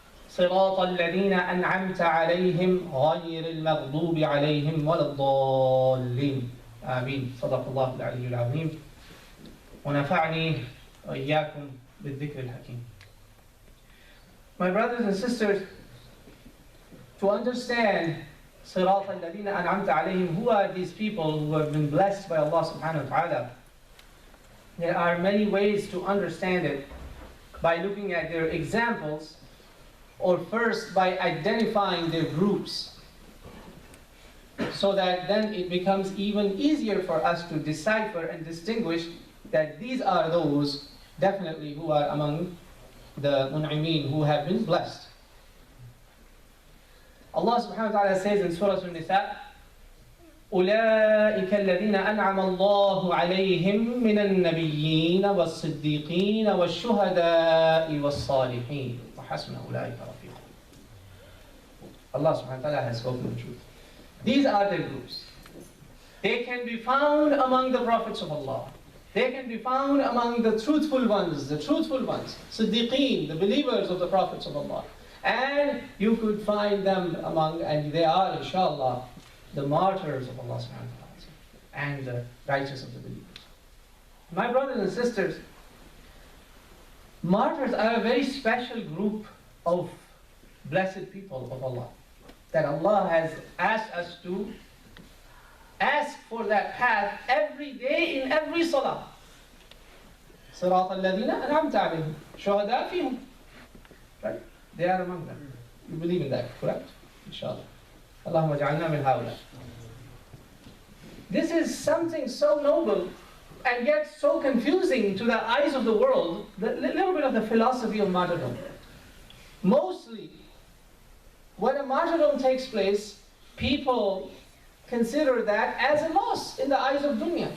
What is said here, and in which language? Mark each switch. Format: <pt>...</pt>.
<ar>صراط الذين أنعمت عليهم غير المغضوب عليهم ولا الضالين. آمين. صدق الله العلي العظيم ونفعني وإياكم بالذكر الحكيم.</ar> <en>My brothers and sisters, to understand</en> <ar>صراط الذين أنعمت عليهم,</ar> <en>who are these people who have been blessed by Allah subhanahu wa ta'ala, there are many ways to understand it by looking at their examples, or first by identifying their groups, so that then it becomes even easier for us to decipher and distinguish that these are those definitely who are among the mun'imeen, who have been blessed. Allah subhanahu wa ta'ala says in Surah An-Nisa:</en> <ar>أولئك الذين أنعم الله عليهم من النبيين والصديقين والشهداء والصالحين وحسن أولئك رفيقا.</ar> <en>Allah subhanahu wa ta'ala has spoken the truth. These are the groups. They can be found among the prophets of Allah. They can be found among the truthful ones, Siddiqeen, the believers of the prophets of Allah. And you could find them among, and they are, inshallah, the martyrs of Allah subhanahu wa ta'ala and the righteous of the believers. My brothers and sisters, martyrs are a very special group of blessed people of Allah, that Allah has asked us to ask for that path every day in every salah.</en> <ar>صراط الذين أنعمت عليهم شهداء فيهم.</ar> <en>Right? They are among them. You believe in that, correct? Inshallah.</en> <ar>Allahumma ja'alna min hawla.</ar> <en>This is something so noble and yet so confusing to the eyes of the world, the little bit of the philosophy of martyrdom. Mostly, when a martyrdom takes place, people consider that as a loss in the eyes of dunya.</en>